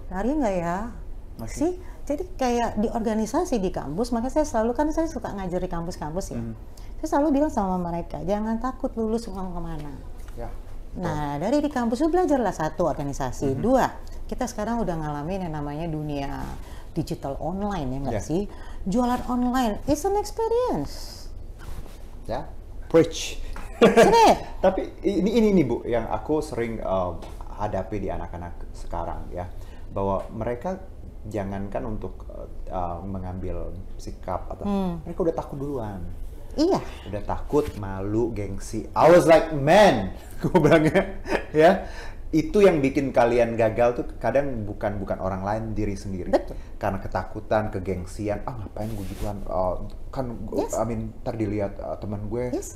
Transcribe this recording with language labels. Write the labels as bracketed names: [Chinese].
[Indonesian] Lari nggak ya? Sih, jadi kayak di organisasi di kampus, makanya saya selalu, kan saya suka ngajar di kampus-kampus ya. Saya selalu bilang sama mereka, jangan takut lulus mau kemana. Nah, dari di kampus itu belajarlah 1, organisasi. 2, kita sekarang udah ngalamin yang namanya dunia digital online, ya nggak sih? Jualan online, [English] it's an experience. [Indonesian] Ya, [English] preach. [Indonesian] Tapi ini Bu, yang aku sering hadapi di anak-anak sekarang ya, bahwa mereka jangankan untuk mengambil sikap atau mereka udah takut duluan. Iya. Udah takut, malu, gengsi. [English] I was like, man, [Indonesian] gue bilangnya, ya. Itu yang bikin kalian gagal tuh kadang bukan orang lain, diri sendiri. Betul. Karena ketakutan, kegengsian, ngapain gue gituan, kan ntar dilihat teman gue.